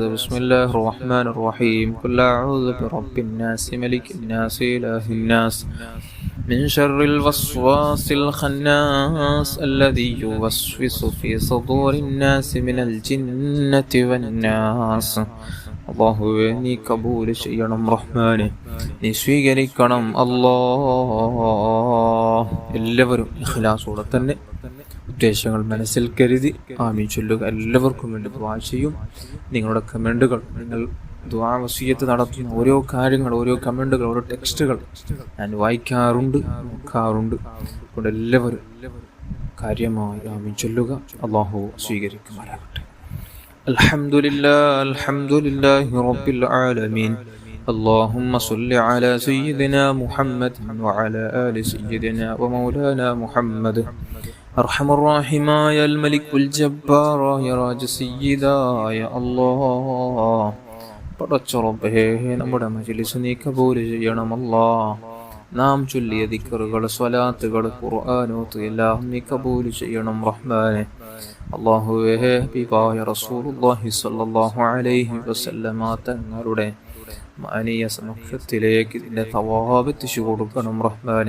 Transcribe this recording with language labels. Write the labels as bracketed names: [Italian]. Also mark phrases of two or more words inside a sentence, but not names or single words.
[Arabic] بسم الله الرحمن الرحيم. قل أعوذ برب الناس ملك الناس إله الناس من شر الوسواس الخناس الذي يوسوس في صدور الناس من الجنة والناس. [Malayalam] അള്ളാഹുവേ നീ കബൂൽ ചെയ്യണം റഹ്മാനെ, നീ സ്വീകരിക്കണം അല്ലാഹ്. എല്ലാവരും ഇഖ്ലാസോടെ തന്നെ ഉദ്ദേശങ്ങൾ മനസ്സിൽ കരുതി ആമീൻ ചൊല്ലുക. എല്ലാവർക്കും വേണ്ടി ദുആ ചെയ്യും. നിങ്ങളുടെ കമൻറ്റുകൾ നിങ്ങൾ ദുആ വസിയ്യത്ത് നടത്തുന്ന ഓരോ കാര്യങ്ങൾ, ഓരോ കമൻറ്റുകൾ, ഓരോ ടെക്സ്റ്റുകൾ ഞാൻ വായിക്കാറുണ്ട്, നോക്കാറുണ്ട്. അതുകൊണ്ട് എല്ലാവരും കാര്യമായി ആമീൻ ചൊല്ലുക. അല്ലാഹു സ്വീകരിക്കുമാറാകട്ടെ. [Arabic] الحمد لله رب العالمين. اللهم صل على سيدنا محمد وعلى آل سيدنا ومولانا محمد. أرحم الراحمين يا الملك الجبار يا راج سيدا يا الله. [Malayalam] പടച്ച റബ്ബേ, നമ്മുടെ മജ്ലിസ് നീ കബൂൽ ചെയ്യണമല്ലാ. നാം ചൊല്ലിയ ദിക്റുകൾ, സ്വലാത്തുകൾ, ഖുർആനോത്ത് എല്ലാം നീ കബൂൽ ചെയ്യണം റഹ്മാനെ. അല്ലാഹുവേ, ഹബീബായ റസൂലുള്ളാഹി [Arabic] صلى الله عليه وسلم [Malayalam] തങ്ങളുടെ മാനിയ സമക്ഷത്തിലേക്ക് ഇതിൻ്റെ തവാബ് എത്തിച്ചു കൊടുക്കണം റഹ്മാനെ.